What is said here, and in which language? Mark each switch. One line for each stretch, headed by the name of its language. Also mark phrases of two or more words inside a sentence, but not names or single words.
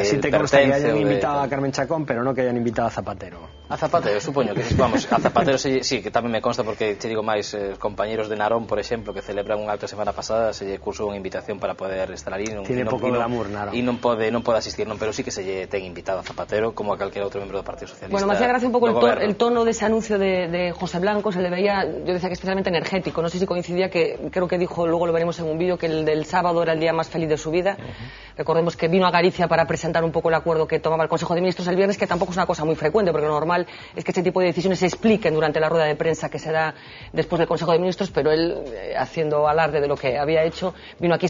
Spanish: sí te consta que hayan invitado a Carmen Chacón, pero non que hayan invitado a Zapatero.
Galician: A Zapatero, supoño que, vamos, a Zapatero sí, que tamén me consta porque che digo máis, compañeros de Narón, por exemplo, que celebran un acto a semana pasada, se lle cursou unha invitación para poder estar ali, tiene pouco glamour, Narón, e non pode asistir, non, pero sí que se lle ten invitado a Zapatero como a calquera outro membro do Partido Socialista.
Spanish: Bueno, me hacía gracia un pouco el tono de ese anuncio de José Blanco, se le veía, yo decía que especialmente energético, no sé si coincidía, que creo que dijo, luego lo veremos en un vídeo, que el del sábado era el día más feliz de su vida. Recordemos que vino a Galicia para presentar un poco el acuerdo que tomaba el Consejo de Ministros el viernes, que tampoco es una cosa muy frecuente, porque lo normal es que este tipo de decisiones se expliquen durante la rueda de prensa que se da después del Consejo de Ministros, pero él, haciendo alarde de lo que había hecho, vino aquí.